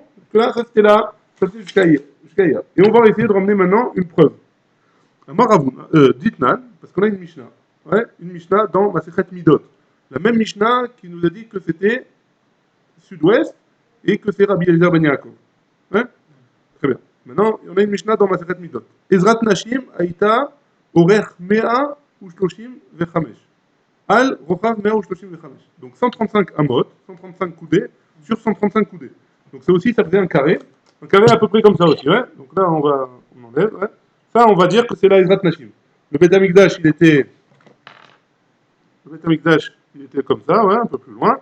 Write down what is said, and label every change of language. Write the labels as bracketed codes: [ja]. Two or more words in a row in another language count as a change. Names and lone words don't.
[fr] Là, ça c'était là, ça c'était jusqu'à hier. Et on va essayer de ramener maintenant une preuve. Ditnan, parce qu'on a une Mishnah. Ouais, une Mishnah dans Masechet Midot. La même Mishnah qui nous a dit que c'était sud-ouest et que c'est Rabbi Eliezer Ben Yaakov. Ouais? Très bien. Maintenant, on a une Mishnah dans Masechet Midot. [he] עזרת נשים הייתה אורך מאה ושלושים וחמש. על רוחב מאה ושלושים וחמש. [fr] Donc 135 amot, 135 coudées sur 135 coudées. Donc c'est aussi, ça faisait un carré à peu près comme ça aussi. Ouais. Donc là, on enlève. Ouais. Ça, on va dire que c'est la Ezrat Nashim. Le Bet Amikdash, il était comme ça, ouais, un peu plus loin.